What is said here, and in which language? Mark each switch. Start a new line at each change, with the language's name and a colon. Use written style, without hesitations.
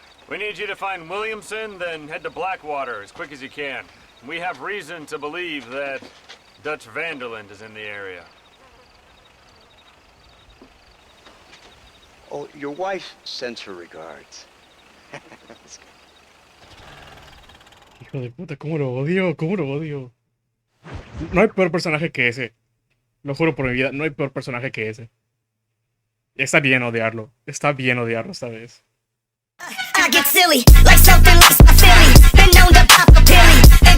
English: We need you to find Williamson, then head to Blackwater as quick as you can. We have reason to believe that Dutch Vanderland is in the area. Oh, your wife sends her regards.
Spanish: Hijo de puta, cómo lo odio. No hay peor personaje que ese. Lo juro por mi vida, no hay peor personaje que ese. Está bien odiarlo esta vez.
English: I get silly, like something like a Philly. Been known to pop a pilly.